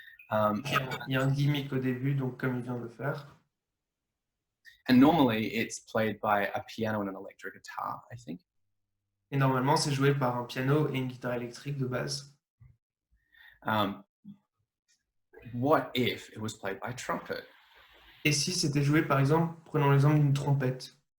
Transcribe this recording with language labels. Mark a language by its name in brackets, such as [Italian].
[French] il y a un gimmick au début, donc comme il vient de le faire. [English] And normally it's played by a piano and an electric guitar, I think. [French] Et normalement, c'est joué par un piano et une guitare électrique de base. [English] What if it was played by a trumpet? [French] Et si c'était joué, par exemple, prenons l'exemple d'une trompette.